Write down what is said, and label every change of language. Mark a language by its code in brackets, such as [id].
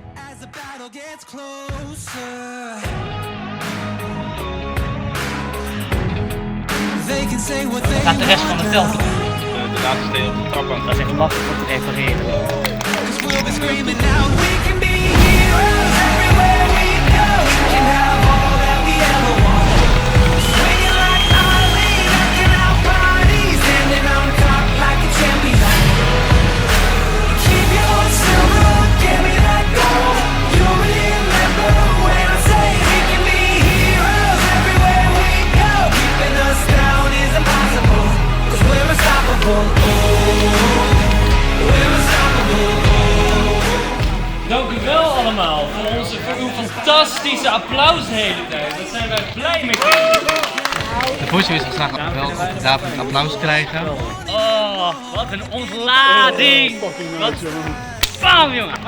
[en] As the battle gets closer, they can say what they [nl] Gaat de rest van het veld doen. De laatste steen op de trap aan. Dat is echt lastig om te refereren. [en] Cause we'll be screaming out, we can be heroes everywhere we go. We can have all that we ever want. Swinging like Ali, knocking out bodies, standing on top like a champion. Keep your silver, give me that gold. You'll remember when I say we can be heroes everywhere we go. Keeping us down is impossible, cause we're unstoppable. We're unstoppable. [nl] Dank u wel allemaal voor uw fantastische applaus de hele tijd. Daar zijn wij blij mee. De voorzitter wil graag wel daarvoor het applaus krijgen. Oh, wat een ontlading! Wat bam, jongen!